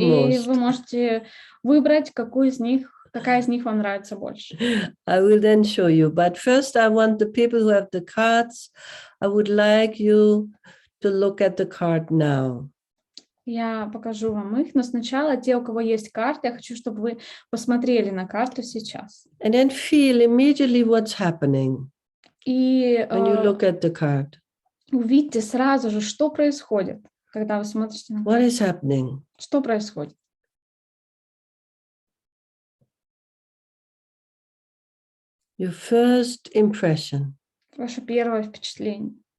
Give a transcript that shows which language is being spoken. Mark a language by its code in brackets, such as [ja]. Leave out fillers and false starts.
[ru] И [en] most. [ru] вы можете выбрать, какая из них вам нравится больше. [en] I will then show you. But first, I want the people who have the cards, I would like you to look at the card now. [ru] Я покажу вам их, но сначала те, у кого есть карты, я хочу, чтобы вы посмотрели на карту сейчас. [en] And then feel immediately what's happening [ru] И [en] when you look at the card. [ru] увидьте сразу же, что происходит, когда вы смотрите на [en] What [ru] карту. [en] is happening? [ru] Что происходит? [en] Your first impression. [ru] Ваше первое впечатление.